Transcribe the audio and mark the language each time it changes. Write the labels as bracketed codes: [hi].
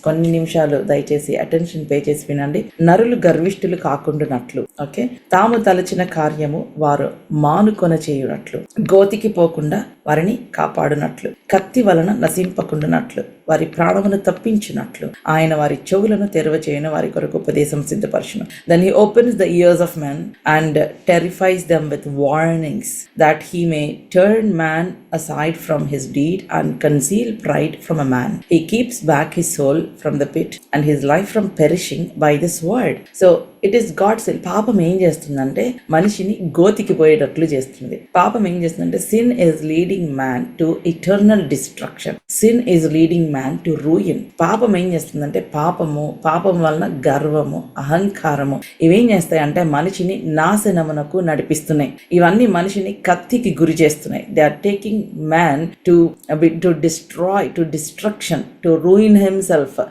[te] కొన్ని నిమిషాలు దయచేసి అటెన్షన్ పే చేసి వినండి. నరులు గర్విష్ఠులు కాకుండానట్లు, ఓకే, తాము తలచిన కార్యము వారు మానుకొన చేయునట్లు, గోతికి పోకుండా వారిని కాపాడునట్లు, కత్తి వలన నశింపకుండానట్లు, వారి ప్రాణమును తప్పించినట్లు, ఆయన వారి చెవులను తెరవ చేయను, వారి కొరకు ఉపదేశం సిద్ధపరచును. [en] Then he opens the ears of men and terrifies them with warnings, that he may turn man aside from his deed and conceal pride from a man. He keeps back his soul from the pit and his life from perishing by this word. So it is God's will. [te] పాపం ఏం చేస్తుందంటే మనిషిని గోతికి పోయేటట్లు చేస్తుంది. పాపం ఏం చేస్తుందంటే [en] sin is leading man to eternal destruction. Sin is leading man to ruin. [te] పాపం ఏం చేస్తుందంటే పాపం వలన గర్వము, అహంకారము ఇవేం చేస్తాయంటే మనిషిని నాశనమునకు నడిపిస్తున్నాయి. ఇవన్నీ మనిషిని కత్తికి గురి చేస్తున్నాయి. [en] They are taking man to destroy, to destruction, to ruin himself.